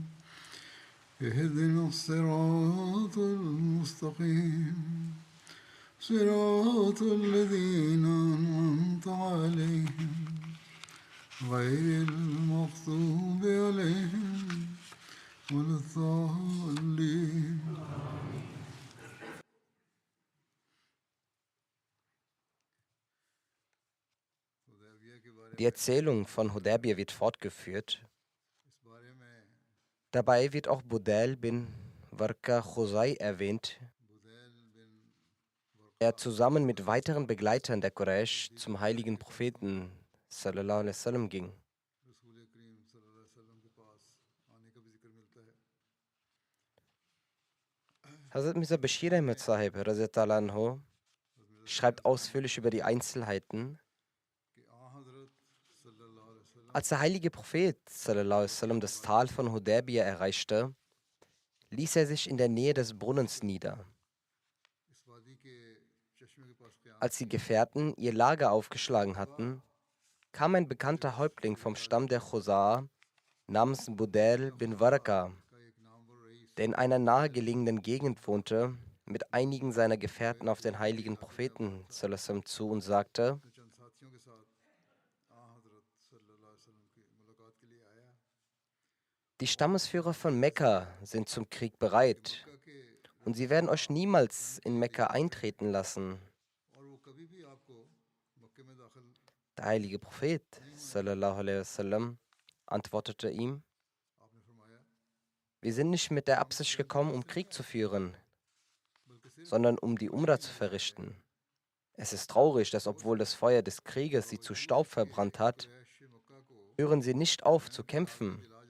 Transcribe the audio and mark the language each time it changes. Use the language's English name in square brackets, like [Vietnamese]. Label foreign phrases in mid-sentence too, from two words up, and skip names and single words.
[Arabic] اهدنا الصراط المستقيم صراط الذين أنعمت عليهم غير المغضوب عليهم ولا الضالين. [German] Die Erzählung von Hudaybiyah wird fortgeführt. Dabei wird auch Budayl bin Warqa Khuzai erwähnt, der zusammen mit weiteren Begleitern der Quraysh zum heiligen Propheten [Arabic] صلى الله عليه وسلم [German] ging. Hazrat Mirza Bashir Ahmad Sahib [Arabic] رضي الله عنه [German] schreibt ausführlich über die Einzelheiten. Als der heilige Prophet [Arabic] صلى الله عليه وسلم [German] das Tal von Hudaybiyah erreichte, ließ er sich in der Nähe des Brunnens nieder. Als die Gefährten ihr Lager aufgeschlagen hatten, kam ein bekannter Häuptling vom Stamm der Khuzaa namens Budayl bin Warqa, der in einer nahegelegenen Gegend wohnte, mit einigen seiner Gefährten auf den heiligen Propheten [Arabic] صلى الله عليه وسلم [German] zu und sagte: Die Stammesführer von Mekka sind zum Krieg bereit und sie werden euch niemals in Mekka eintreten lassen. Der heilige Prophet [Arabic] صلى الله عليه وسلم [German] antwortete ihm: Wir sind nicht mit der Absicht gekommen, um Krieg zu führen, sondern um die Umrah zu verrichten. Es ist traurig, dass obwohl das Feuer des Krieges sie zu Staub verbrannt hat, hören sie nicht auf zu kämpfen.